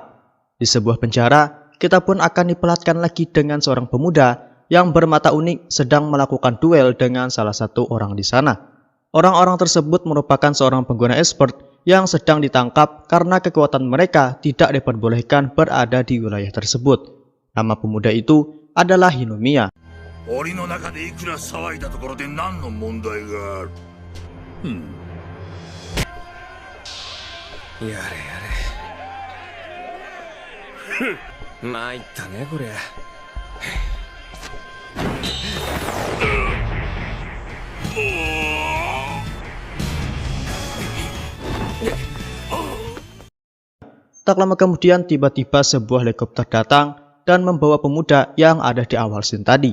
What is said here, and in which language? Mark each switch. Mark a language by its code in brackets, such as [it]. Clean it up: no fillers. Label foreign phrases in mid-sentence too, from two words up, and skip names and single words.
[id] Di sebuah penjara, kita pun akan diperlihatkan lagi dengan seorang pemuda yang bermata unik sedang melakukan duel dengan salah satu orang di sana. Orang-orang tersebut merupakan seorang pengguna e-sport yang sedang ditangkap karena kekuatan mereka tidak diperbolehkan berada di wilayah tersebut. Nama pemuda itu adalah Hinomiya. [ja] 檻の中でいくら騒いだところで何の問題がある。やれやれ。参ったねこりゃ。 [id] Tak lama kemudian tiba-tiba sebuah helikopter datang dan membawa pemuda yang ada di awal scene tadi.